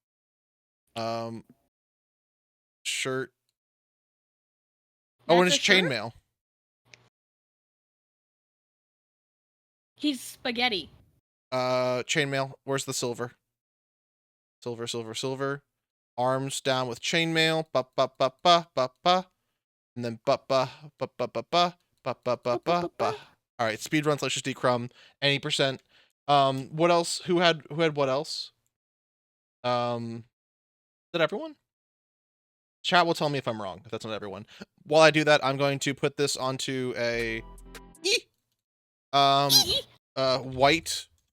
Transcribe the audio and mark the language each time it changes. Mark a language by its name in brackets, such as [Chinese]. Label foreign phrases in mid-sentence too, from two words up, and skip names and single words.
[English] Shirt. And his chainmail. He's spaghetti. Chainmail. Where's the silver? Silver, silver, silver. Arms down with chainmail. Ba ba ba ba ba ba. And then ba ba ba ba ba ba ba ba ba ba ba. All right, speedrun Salacious D Crumb. Any percent. What else? Who had what else? Did everyone? Chat will tell me if I'm wrong, if that's not everyone. While I do that, I'm going to put this onto a white.